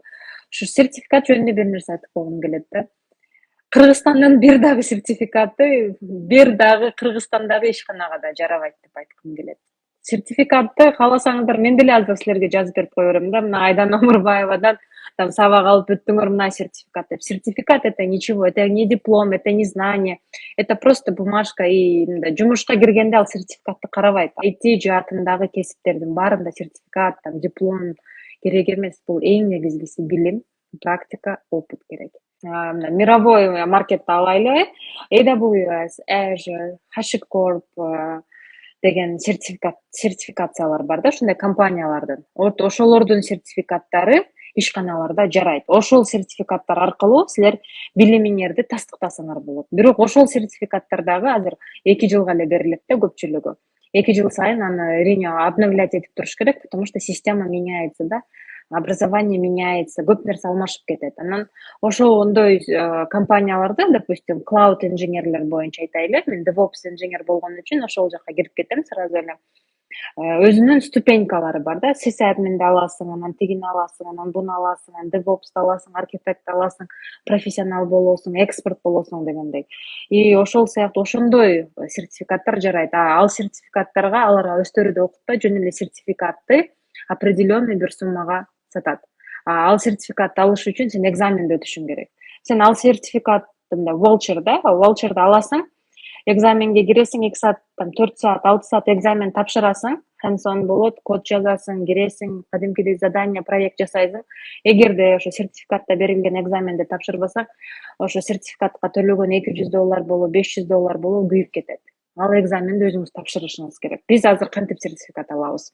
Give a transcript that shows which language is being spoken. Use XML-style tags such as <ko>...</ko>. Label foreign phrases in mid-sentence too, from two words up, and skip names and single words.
<ky>Ушу сертификат жөнүндө бир нерсе айтып койгум келет да. Кыргызстандын бир дагы сертификаты бир дагы Кыргызстандагы ишканага да жарабайт деп айткым келет. сертификатты кааласаңыздар мен деле азыр силерге жазып берип кое берем да. Мына Айдана Омурбаевадан там сабак алып өттүңөр мына сертификат деп.</ky> <ru>Сертификат это ничего, это не диплом, это не знание, это просто бумажка.</ru> <ky>И мындай жумушка киргенде ал сертификатты карабайт. IT жаатындагы кесиптердин баарында сертификат, там диплом керек эмес. Бул эң негизгиси билим, практика, опыт керек. Мына</ky> <ru>мировой маркетти</ru> <ky>алайлы. AWS, Azure, HashiCorp деген сертификациялар бар да, ушундай компаниялардын. Вот ошолордун сертификаттары ишканаларда жарайт. Ошол сертификаттар аркылуу силер билимиңерди тастыктасаңар болот. Бирок ошол сертификаттар дагы азыр 2 жылга эле берилет да көпчүлүгү. 2 жыл сайын аны әрине обновлять этип туруш керек,</ky> <ru>потому что система меняется да. Образование меняется,</ru> <ky>көп нерсе алмашып кетет. Анан ошондой компанияларда, допустим, cloud инженерлер боюнча айтайлы, мен DevOps инженер болгон үчүн ошол жака кирип кетем сразу эле. Өзүнүн ступенькалары бар да, сисадминди аласың, анан тигини аласың, анан буну аласың, анан DevOps'ты аласың, архитект аласың, профессионал болосуң, эксперт болосуң дегендей. И ошол сыяктуу ошондой сертификаттар жарайт. Ал сертификаттарга алар өздөрү да окуп жөн эле сертификатты определенный бир суммага сатат. Ал сертификатты алыш үчүн сен экзаменди өтүшүң керек. Сен ал сертификатты ваучерди аласың, экзаменге киресиң, 2 саат, 4 саат, 6 саат экзамен тапшырасың, hands-on болот, код жазасың, киресиң, кадимкидей задание, проект жасайсың. Эгерде ошо сертификатта берилген экзаменди тапшырбасаң, ошо сертификатка төлөгөн $200 болобу, $500 болобу күйүп кетет. Ал экзаменди өзүңүз тапшырышыңыз керек. Биз азыр кантип сертификат алабыз?</ky>